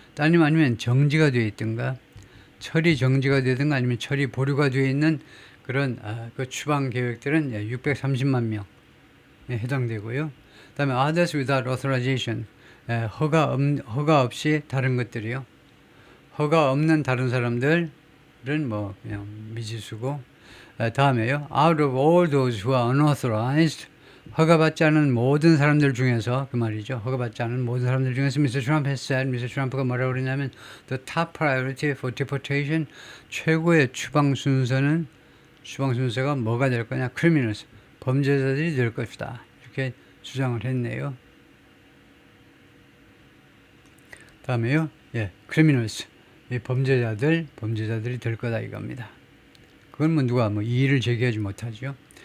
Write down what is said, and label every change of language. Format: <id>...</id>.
<ko>아니면 정지가 되어 있든가 처리 정지가 되든가 아니면 처리 보류가 되어 있는 그런 그 추방 계획들은 630만 명에 해당되고요. 그다음에</ko> <en>others without authorization.</en> <ko>허가 없이 다른 것들이요. 허가 없는 다른 사람들은 뭐 그냥 미지수고. 다음에요.</ko> <en>Out of all those who are unauthorized.</en> <ko>허가받지 않은 모든 사람들 중에서 그 말이죠. 허가받지 않은 모든 사람들 중에서 Mr.</ko> <en>Trump has said, Mr. Trump가</en> <ko>뭐라고 그러냐면</ko> <en>the top priority for deportation.</en> <ko>최고의 추방 순서가 뭐가 될 거냐? criminals. 범죄자들이 될 것이다. 이렇게 주장을 했네요. 다음에요. criminals. 이 범죄자들이 될 거다 이겁니다. 그건 뭐 누가 뭐 이의를 제기하지 못하죠.</ko>